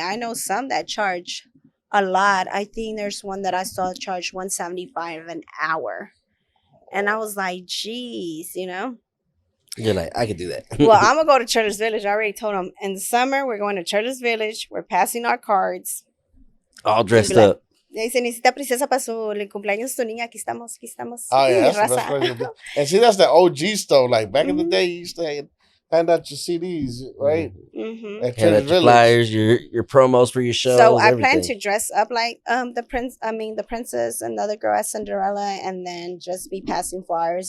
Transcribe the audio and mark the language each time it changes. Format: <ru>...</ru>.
<en>I know some that charge a lot. I think there's one that I saw charge $175 an hour. And I was like, geez, you know? You're like, I could do that. Well, I'm going to go to Church's Village. I already told them in the summer, we're going to Church's Village. We're passing our cards. All dressed up.</en> <es>Dice, necesita princesa para su cumpleaños tu niña. Aquí estamos, aquí estamos.</es> <en>Oh, yeah, that's the best place to do. And see, that's the OG stuff. Like, back in the day, you used to hand out your CDs, right? Hand out your flyers, your promos for your shows. So I everything. plan to dress up like the princess and the other girl as Cinderella, and then just be passing flyers.</en>